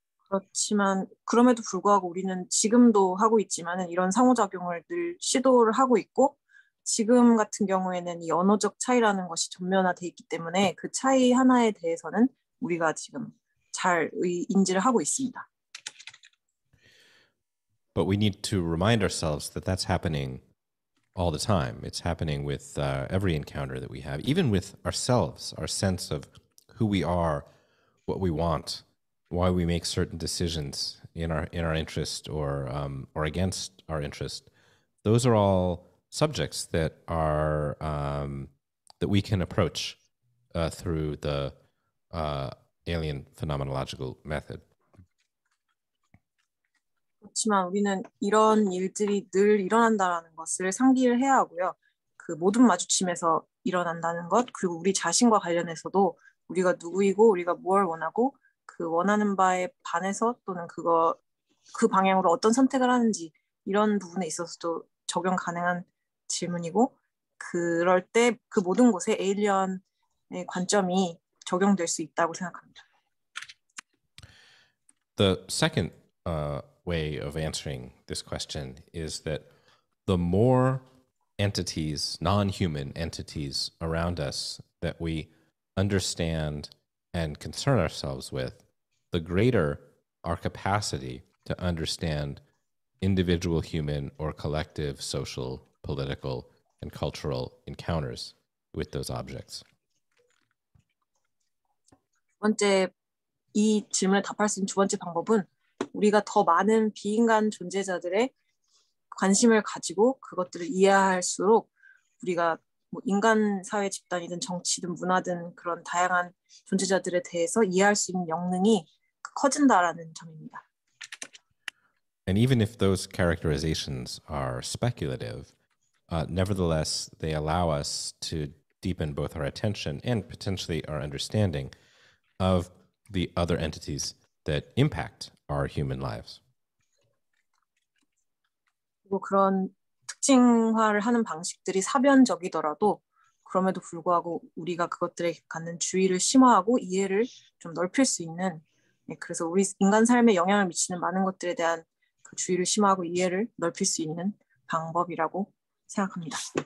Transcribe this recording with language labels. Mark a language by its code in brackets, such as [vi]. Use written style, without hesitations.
[ko] 그렇지만 그럼에도 불구하고 우리는 지금도 하고 있지만은 이런 상호작용을 늘 시도를 하고 있고 지금 같은 경우에는 이 언어적 차이라는 것이 전면화돼 있기 때문에 그 차이 하나에 대해서는 우리가 지금 잘 인지를 하고 있습니다. [en] But we need to remind ourselves that that's happening all the time. It's happening with every encounter that we have, even with ourselves, our sense of who we are, what we want, why we make certain decisions in our interest or against our interest. Those are all subjects that are that we can approach through the alien phenomenological method. [ko] 그렇지만 우리는 이런 일들이 늘 일어난다는 것을 상기를 해야 하고요. 그 모든 마주침에서 일어난다는 것, 그리고 우리 자신과 관련해서도 우리가 누구이고 우리가 무엇을 원하고 그 원하는 바에 반해서 또는 그 방향으로 어떤 선택을 하는지 이런 부분에 있어서도 적용 가능한 질문이고 그럴 때 그 모든 곳에 에일리언의 관점이 적용될 수 있다고 생각합니다. [en] The second way of answering this question is that the more entities, non-human entities around us that we understand and concern ourselves with, the greater our capacity to understand individual human or collective social, political, and cultural encounters with those objects. [ko] 두 번째 이 질문에 답할 수 있는 두 번째 방법은 우리가 더 많은 비인간 존재자들의 관심을 가지고 그것들을 이해할수록 우리가 뭐 인간 사회 집단이든 정치든 문화든 그런 다양한 존재자들에 대해서 이해할 수 있는 역능이 커진다라는 점입니다. [en] And even if those characterizations are speculative, nevertheless, they allow us to deepen both our attention and potentially our understanding of the other entities that impact our human lives. [ko] 그리고 그런 특징화를 하는 방식들이 사변적이더라도 그럼에도 불구하고 우리가 그것들에 갖는 주의를 심화하고 이해를 좀 넓힐 수 있는, 그래서 우리 인간 삶에 영향을 미치는 많은 것들에 대한 그 주의를 심화하고 이해를 넓힐 수 있는 방법이라고 생각합니다.